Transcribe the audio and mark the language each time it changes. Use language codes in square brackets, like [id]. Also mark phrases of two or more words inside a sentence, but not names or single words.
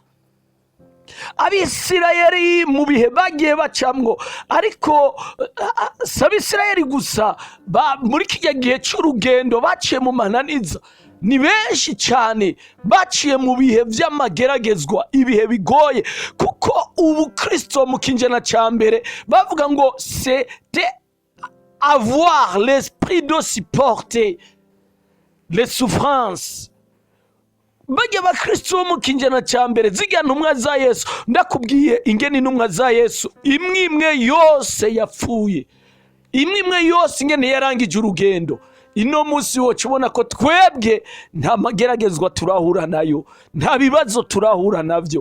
[rn] Abisirayeli mu bihe bagiye bacamwo, ariko si Abisirayeli gusa, muri kijya gihe cy'urugendo baciye mu mananiza. Ni benshi cyane baciye mu bihe by'amageragezwa, ibihe bigoye. Kuko ubu Kristo mu kinjana cya mbere bavuga ngo [fr] c'était avoir l'esprit de supporter les souffrances. [rn] Bajya bakristo bo mu kinjana cya mbere ziga ntumwa za Yesu, ndakubwiye ingene intumwa za Yesu imwe yose yapfuye, imwe yose ingene yarangije urugendo. Ino munsi woca ubona ko twebwe nta mageragezwa turahura nayo, nta bibazo turahura nabyo.